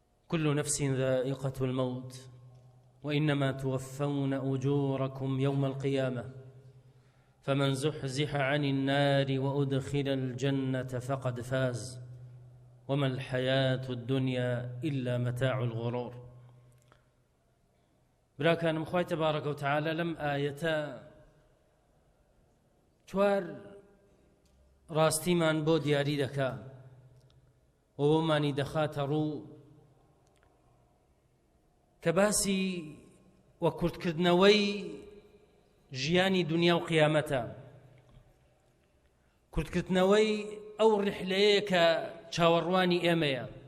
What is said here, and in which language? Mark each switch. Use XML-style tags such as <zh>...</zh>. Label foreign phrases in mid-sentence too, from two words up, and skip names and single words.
<ar>كل نفس ذائقة الموت وإنما توفون أجوركم يوم القيامة فمن زحزح عن النار وأدخل الجنة فقد فاز وما الحياة الدنيا إلا متاع الغرور.</ar> <ckb>براكانم خوای</ckb> <ar>تبارك وتعالى</ar> <ckb>لم آيتا چوار راستیمان بۆ دیاری دەکا و بۆمانی دەخاتە ڕوو کە باسی وە کورتکردنەوەی ژیانی دنیا و قیامەتە، کورتکردنەوەی ئەو ڕحلەیە کە چاوەڕوانی ئێمەیە.</ckb>